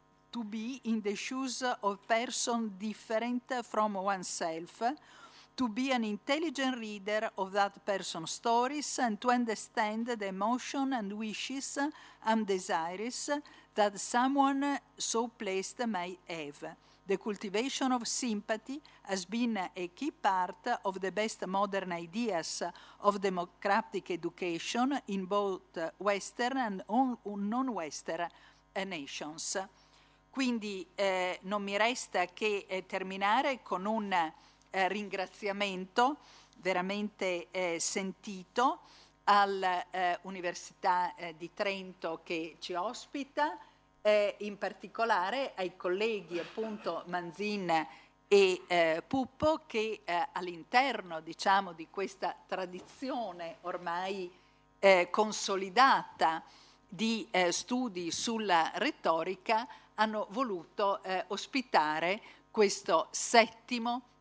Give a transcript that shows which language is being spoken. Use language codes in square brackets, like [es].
[en] to be in the shoes of a person different from oneself, to be an intelligent reader of that person's stories and to understand the emotion and wishes and desires that someone so placed may have. The cultivation of sympathy has been a key part of the best modern ideas of democratic education in both Western and non-Western nations. [it] Quindi non mi resta che terminare con un ringraziamento veramente sentito all'Università di Trento che ci ospita, in particolare ai colleghi appunto Manzin e Puppo che all'interno diciamo di questa tradizione ormai consolidata di studi sulla retorica hanno voluto ospitare questo 7°